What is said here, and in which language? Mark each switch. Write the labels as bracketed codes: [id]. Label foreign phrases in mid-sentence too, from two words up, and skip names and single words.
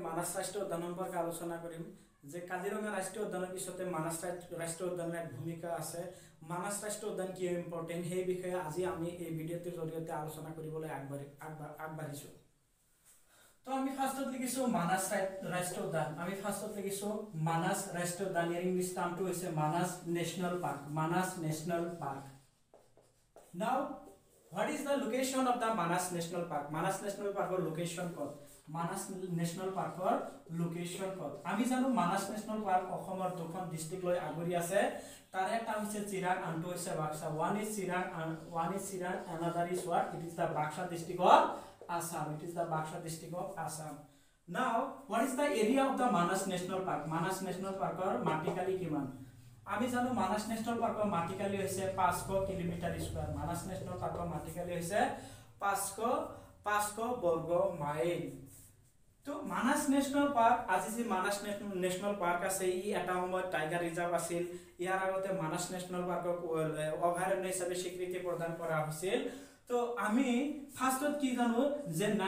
[as] মানাস ৰাষ্ট্ৰীয় উদ্যান সম্পৰ্কে আলোচনা কৰিম যে কাজিৰঙা ৰাষ্ট্ৰীয় উদ্যানৰ পিছতে মানাস ৰাষ্ট্ৰীয় উদ্যানৰ এক ভূমিকা আছে মানাস ৰাষ্ট্ৰীয় উদ্যান কিয় ইম্পৰ্টেন্ট সেই বিষয়ে আজি আমি এই ভিডিঅ'টোৰ জৰিয়তে আলোচনা কৰিবলৈ আগবাঢ়িছো তো আমি ফাৰ্স্টত লিখিছো মানাস ৰাষ্ট্ৰীয় উদ্যান আমি ফাৰ্স্টত লিখিছো মানাস ৰাষ্ট্ৰীয় উদ্যান ইয়াৰ ইংলিছ নামটো হৈছে মানাস নেশ্যনেল পাৰ্ক [en] নাও what is the location of the Manas National Park Manas National Park or location code Manas National Park or location code [as] আমি জানো Manas National Park অসমৰ দুখন ডিস্ট্ৰিক্ট লৈ আগৰি আছে তাৰে এটা হৈছে চিৰাং আনটো হৈছে বাক্সা [en] one is [as] চিৰাং [en] another is what it is the Baksha district of Assam it is the Baksha district of Assam now what is the area of the Manas National Park Manas National Park or [as] মাটিকালি কিমান আমি জানো মানাস ন্যাশনাল পার্কৰ মাটিকালি হৈছে 500 [en] kilometer square [as] মানাস ন্যাশনাল পাৰ্কৰ মাটিকালি হৈছে 500 বৰ্গ মাইল তো মানাস ন্যাশনাল পাৰ্ক আজি যে মানাস ন্যাশনাল পাৰ্ক আছে ই এটা সময়ত [en] tiger reserve [as] আছিল ইয়াৰ আগতে মানাস ন্যাশনাল পাৰ্কক অভয়াৰণ্য হিচাপে স্বীকৃতি প্ৰদান কৰা হৈছিল তো আমি ফাৰ্স্টত কি জানো যে